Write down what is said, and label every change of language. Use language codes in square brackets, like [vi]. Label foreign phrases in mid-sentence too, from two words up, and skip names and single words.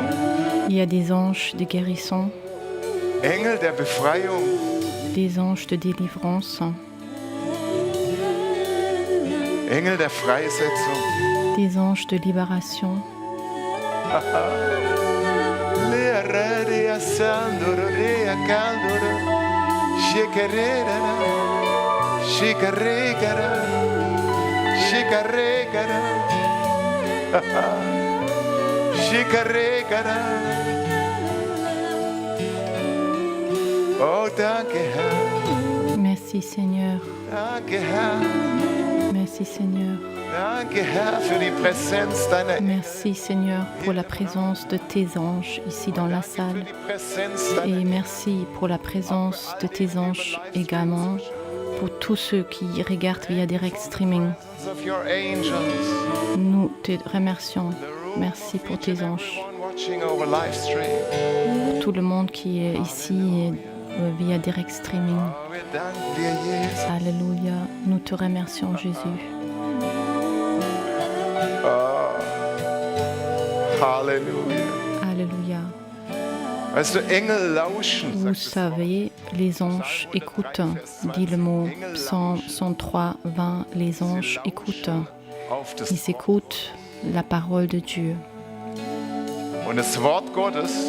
[fr] Il y a des anges de guérison, [de] Engel der Befreiung, [fr] des anges de délivrance, [de] Engel der Freisetzung. [fr] des anges de libération. Leareria sandoro rea candoro, shikarera, shikaregara, shikaregara, shikaregara. [de] Oh, danke Herr, [fr] Merci Seigneur, [de] danke Herr, [fr] merci Seigneur, [de] danke Herr für die Präsenz deiner Engel, [fr] merci Seigneur pour la présence de tes anges ici dans la [de] für [fr] salle. [de] die Präsenz deiner [fr] Et merci pour la présence de tes anges également, pour tous ceux qui regardent via [en] direct streaming. of your angels. [fr] Nous te remercions. Merci pour tes anges. [en] Everyone watching over live stream. [fr] Pour tout le monde qui est ici via [en] direct streaming. [de] Oh, wir danken dir, Jesus. [fr] Alléluia. Nous te remercions, Jésus. [de] Halleluja. [fr] Alléluia. [de] Weißt du, Engel lauschen. [fr] Vous savez, les anges écoutent. Dit le mot Psaume 103, 20. Les anges écoutent. [de] Auf das [fr] Ils écoutent la parole de Dieu. [de] Und das Wort Gottes